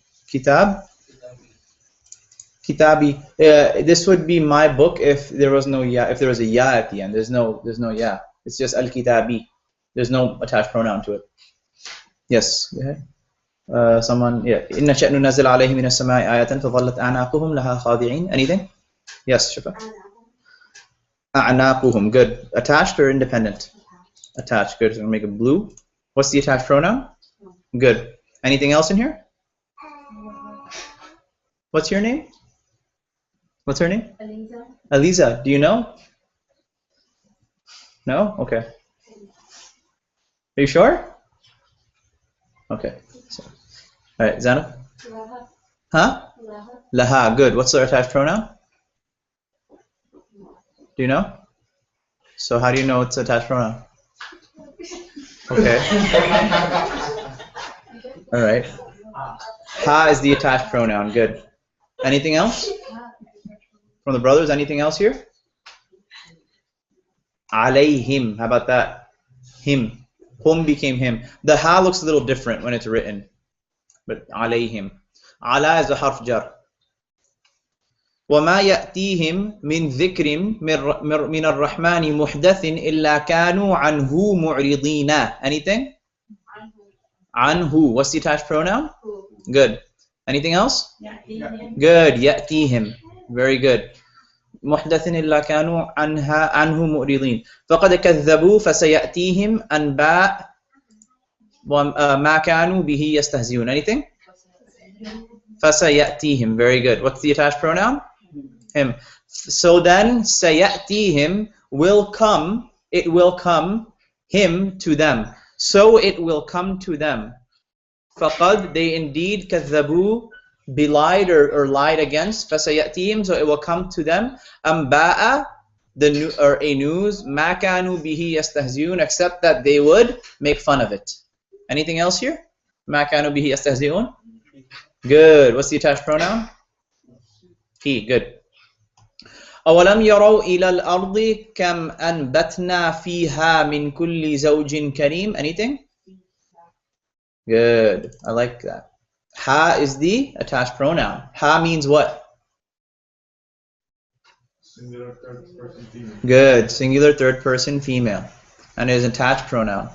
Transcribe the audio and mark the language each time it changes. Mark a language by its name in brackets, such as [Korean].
[English] Kitab? Kitabi. This would be my book if there was no ya. If there was a ya at the end, there's no ya. It's just al-kitabi. There's no attached pronoun to it. Yes. Go ahead. Someone. Yeah. [Arabic] إن نشأ ننزل عليهم من السماء آية فظلت أعناقهم لها خاضعين. [English] Anything? Yes, Shifa. أعناقهم. Good. Attached or independent? Attached. Good. So we'll make it blue. What's the attached pronoun? Good. Anything else in here? What's your name? What's her name? Aliza. Aliza. Do you know? No? Okay. Are you sure? Okay. So, all right, Zainab? [Arabic] Laha. [English] Huh? [Arabic] Laha. [English] Laha. Good. What's the attached pronoun? Do you know? So how do you know it's attached pronoun? Okay. All right. Ha is the attached pronoun. Good. Anything else? From the brothers, anything else here? Alayhim. How about that? Him. Hum became him. The ha looks a little different when it's written. But alayhim. Ala is a harf jar. [Arabic] وما يأتيهم من ذكر من الرحمن محدث إلا كانوا عنه معرضين. [English] Anything? Anhu. What's the attached pronoun? Good. Anything else? Good. يأتيهم. Very good. [Arabic] محدث إلا كانوا عنه معرضين. فقد كذبوا فسيأتيهم أنباء ما كانوا به يستهزئون. [English] Anything? فسيأتيهم. Very good. What's the attached pronoun? Him. So then سيأتيهم will come. It will come him to them. So it will come to them. فقد, they indeed كذبوا, belied or lied against. فسيأتيهم, so it will come to them. أنباء, or a news. [Arabic] ما كانوا به يستهزئون, [English] except that they would make fun of it. Anything else here? [Arabic] ما كانوا به يستهزئون. [English] Good. What's the attached pronoun? He. Good. [Arabic] أولم يروا إلى الأرض كم أنبتنا فيها من كل زوج كريم. [English] Anything? Good. I like that. Ha is the attached pronoun. Ha means what? Singular third person female. Good. Singular third person female. And it is attached pronoun.